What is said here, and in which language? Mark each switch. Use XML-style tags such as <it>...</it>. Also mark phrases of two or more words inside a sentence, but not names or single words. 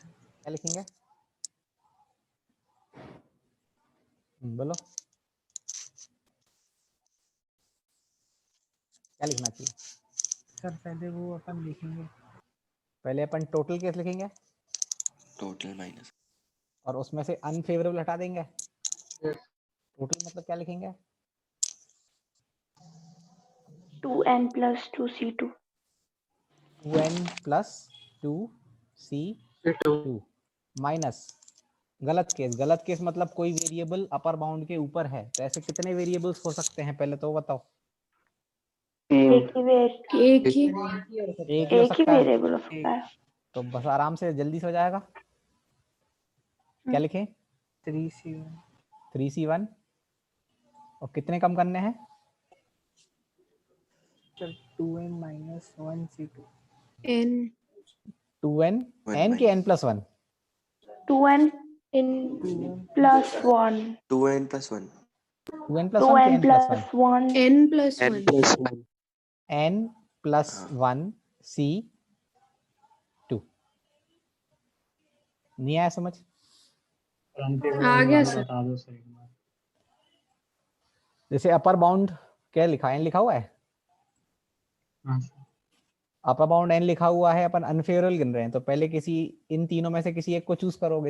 <hi>क्या लिखेंगे? बोलो क्या लिखना चाहिए? सर पहले वो अपन लिखेंगे। पहले अपन</hi> <en>total case</en> <hi>लिखेंगे,</hi> <en>total minus,</en> <hi>और उसमें से अनफेवरेबल हटा देंगे। टोटल मतलब क्या लिखेंगे?</hi> <en>2n plus 2c2। 2n plus 2c2 minus</en> <hi>गलत केस। गलत केस मतलब कोई वेरिएबल</hi> <en>upper bound</en> <hi>के ऊपर है। तो ऐसे कितने वेरिएबल्स हो सकते हैं पहले तो बताओ? एक ही हो सकता है। वेरिएबल हो सकता है। तो बस आराम से जल्दी से हो जाएगा। क्या लिखें? 3c1 और कितने कम करने हैं?</hi> <en>2n minus 1c2 n 2n n के n plus 1 2n in plus 1 2n plus 1 2n plus 1 2n plus 1 n plus 1 n plus 1 c2।</en> <hi>नहीं आया समझ? आ गया सर। बता दो सर एक बार। जैसे</hi> <en>upper bound</en> <hi>क्या लिखा है? n लिखा हुआ है। हाँ</hi> <en>upper bound</en> <hi>n लिखा हुआ है, अपन अनफेवरेबल गिन रहे हैं तो पहले किसी इन तीनों में से किसी एक को चूज करोगे।</hi>